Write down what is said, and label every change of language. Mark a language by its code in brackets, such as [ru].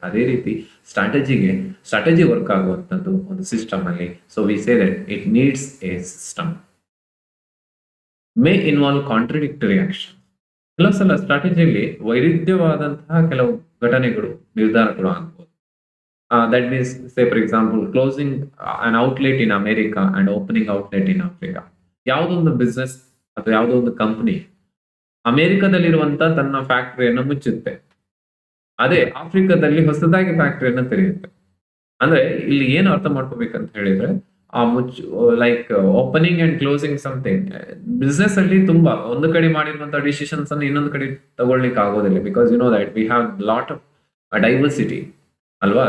[kn] ಅದೇ ರೀತಿ strategy work ಆಗುವಂತದ್ದು ಒಂದು ಸಿಸ್ಟಮ್ ಅಲ್ಲಿ. [en] So we say that it needs a system. May involve contradictory action. [kn] ಕೆಲವು ಸಲ ಸ್ಟ್ರಾಟಜಿಯಲ್ಲಿ ವೈರುಧ್ಯವಾದಂತಹ ಕೆಲವು ಘಟನೆಗಳು, ನಿರ್ಧಾರಗಳು ಆಗ್ಬೋದು. [en] That means, say for example, closing an outlet in America and opening outlet in Africa. [kn] ಯಾವುದೊಂದು ಬಿಸ್ನೆಸ್ ಅಥವಾ ಯಾವುದೋ ಒಂದು ಕಂಪನಿ ಅಮೆರಿಕದಲ್ಲಿರುವಂತ ತನ್ನ ಫ್ಯಾಕ್ಟರಿಯನ್ನು ಮುಚ್ಚುತ್ತೆ, ಅದೇ ಆಫ್ರಿಕಾದಲ್ಲಿ ಹೊಸದಾಗಿ ಫ್ಯಾಕ್ಟರಿಯನ್ನು ತೆರೆಯುತ್ತೆ. ಅಂದ್ರೆ ಇಲ್ಲಿ ಏನು ಅರ್ಥ ಮಾಡ್ಕೋಬೇಕಂತ ಹೇಳಿದ್ರೆ, ಆ like [en] opening and closing something [kn] business ಅಲ್ಲಿ ತುಂಬಾ ಒಂದು ಕಡೆ ಮಾಡಿರುವಂತಹ ಡಿಸಿಷನ್ಸ್ ಅನ್ನು ಇನ್ನೊಂದು ಕಡೆ ತಗೊಳ್ಳಿಕ್ಕೆ ಆಗೋದಿಲ್ಲ. [en] Because that we have lot of diversity. [kn] ಅಲ್ವಾ?